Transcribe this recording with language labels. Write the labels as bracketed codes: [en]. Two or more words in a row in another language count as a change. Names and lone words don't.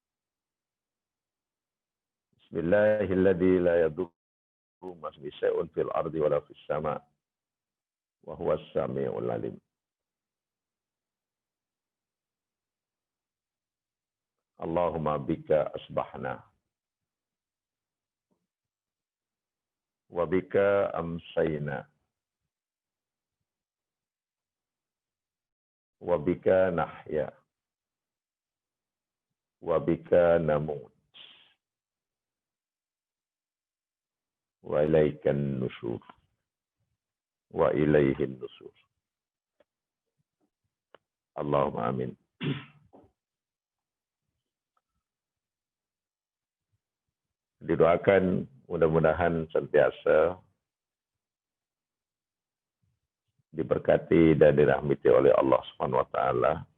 [ar] بسم الله الذي لا يضر مع اسمه شيء في الأرض ولا في السماء'. وهو السميع العليم. اللهم بك أصبحنا وبك أمسينا وبك نحيا وبك نموت وإليك النشور وإليه النشور. اللهم آمين. [ms] Didoakan mudah-mudahan sentiasa diberkati dan dirahmati oleh Allah [ar] سبحانه وتعالى.